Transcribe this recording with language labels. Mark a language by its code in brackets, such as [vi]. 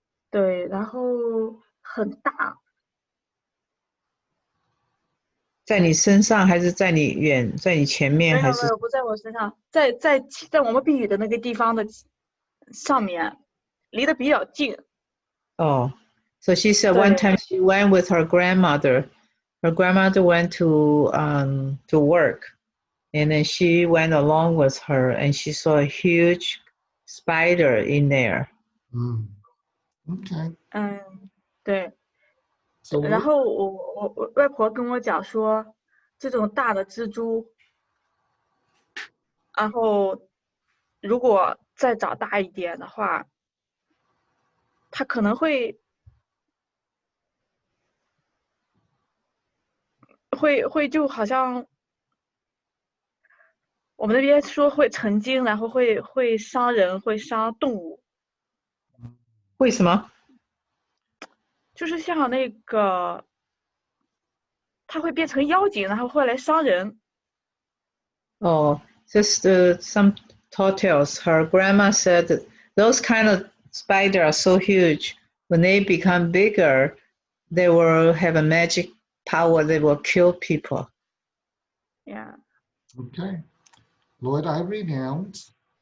[zh] 对，然后很大，在你身上还是在你前面还是？没有没有，不在我身上，在我们避雨的那个地方的上面，离得比较近。 [en] 哦，so she said one time she went with her grandmother. Her grandmother went to work, and then she went along with her, and she saw a huge spider in there. Okay. [zh] 对。 [en] So [zh] 然后我外婆跟我讲说，这种大的蜘蛛，然后如果再长大一点的话，它可能会就好像我们那边说会成精，然后会伤人，会伤动物。为什么？就是像那个，它会变成妖精，然后会来伤人。 [en] Oh, just some tall tales. Her grandma said that those kind of spiders are so huge. When they become bigger, they will have a magic power. They will kill people. Yeah. Okay. Lord, I renounce